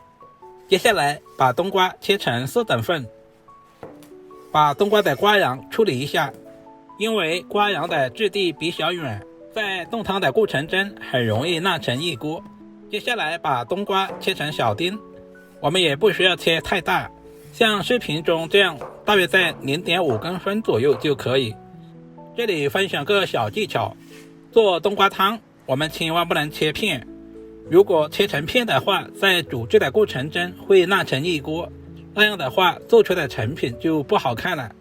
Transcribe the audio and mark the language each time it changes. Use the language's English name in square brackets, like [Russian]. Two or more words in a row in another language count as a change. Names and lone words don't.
[Chinese] 接下來把冬瓜切成4等份，把冬瓜的瓜瓤處理一下，因為瓜瓤的质地比較軟，在凍湯的過程中很容易爛成一鍋。接下來把冬瓜切成小丁，我們也不需要切太大，像視頻中這樣大約在 0.5 公分左右就可以。這裡分享個小技巧，做冬瓜湯我們千萬不能切片，如果切成片的話，在煮制的過程中會爛成一鍋，那樣的話做出的成品就不好看了。